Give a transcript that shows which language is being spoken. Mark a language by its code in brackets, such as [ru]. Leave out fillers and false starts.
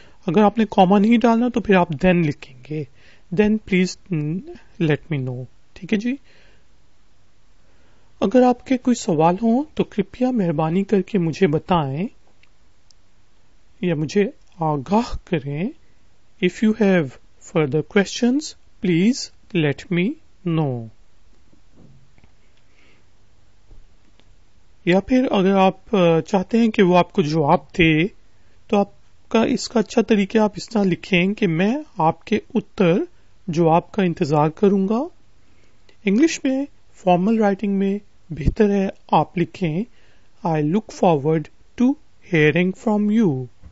[ur] اگر آپ نے کاما نہیں ڈالنا تو پھر آپ then لکھیں گے، [en] then please let me know. [ur] ٹھیک ہے جی. اگر آپ کے کوئی سوال ہوں تو کرپیا مہربانی کر کے مجھے بتائیں یا مجھے آگاہ کریں. [en] if you have further questions please let me know. [ur] یا پھر اگر آپ چاہتے ہیں کہ وہ آپ کو جواب دے تو آپ کا اس کا اچھا طریقہ آپ اس طرح لکھیں کہ میں آپ کے جواب کا انتظار کروں گا. انگلش میں فارمل رائٹنگ میں بہتر ہے آپ لکھیں [en] I look forward to hearing from you.